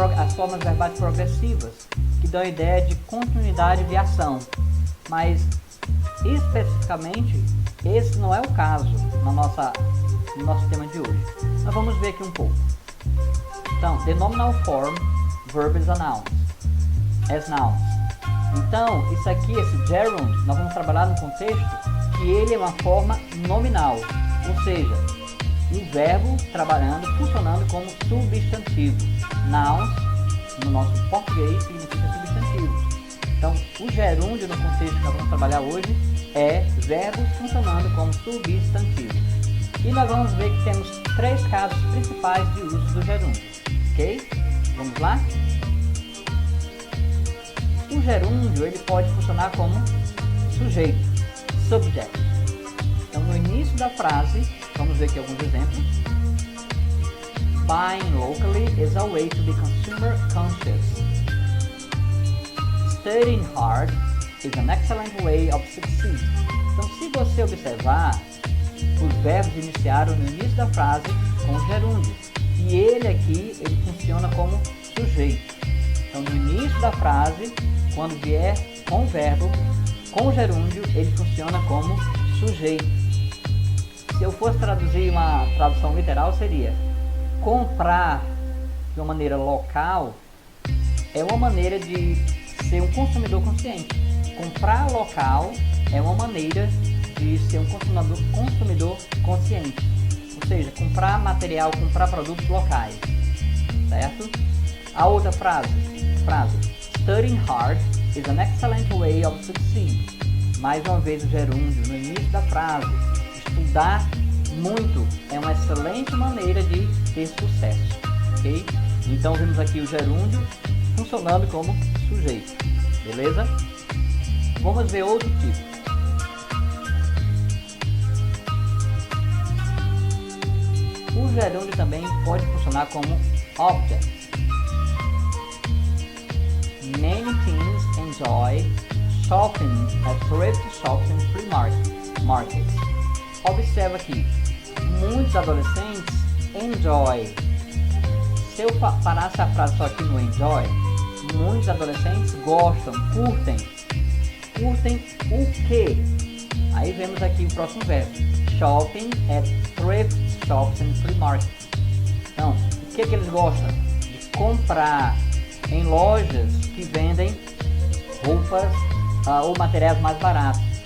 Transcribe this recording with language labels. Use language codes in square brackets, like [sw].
[pt] As formas verbais progressivas, que dão a ideia de continuidade de ação. Mas, especificamente, esse não é o caso no nosso tema de hoje. Nós vamos ver aqui um pouco. [en] Então, the nominal form, verb is a noun, as nouns. [pt] Então, isso aqui, esse gerund, nós vamos trabalhar no contexto que ele é uma forma nominal, ou seja, um verbo funcionando como substantivo. Nouns, no nosso português, significa substantivo. Então, o gerúndio no contexto que nós vamos trabalhar hoje é verbos funcionando como substantivo. E nós vamos ver que temos três casos principais de uso do gerúndio. Ok? Vamos lá? O gerúndio ele pode funcionar como sujeito, subject. Então, no início da frase, vamos ver aqui alguns exemplos. [en] Buying locally is a way to be consumer conscious. Studying hard is an excellent way of succeed. [pt] Então, se você observar, os verbos iniciaram no início da frase com o gerúndio. E ele aqui, ele funciona como sujeito. Então, no início da frase, quando vier com o verbo, com o gerúndio, ele funciona como sujeito. Se eu fosse traduzir uma tradução literal, seria: comprar de uma maneira local é uma maneira de ser um consumidor consciente. Comprar local é uma maneira de ser um consumidor consciente. Ou seja, comprar material, comprar produtos locais. Certo? A outra frase, [en] studying hard is an excellent way of succeed. [pt] Mais uma vez o gerúndio no início da frase. Estudar muito é uma excelente maneira de ter sucesso, ok? Então vemos aqui o gerúndio funcionando como sujeito, beleza? Vamos ver outro tipo. O gerúndio também pode funcionar como object. [en] Many teens enjoy shopping at thrift shops and flea markets. [pt] Observa aqui, muitos adolescentes enjoy. Se eu parasse a frase só aqui no enjoy, muitos adolescentes gostam, curtem. Curtem o quê? Aí vemos aqui o próximo verbo. [en] Shopping at thrift shops and flea markets. [pt] Então, o que eles gostam? De comprar em lojas que vendem roupas ou materiais mais baratos.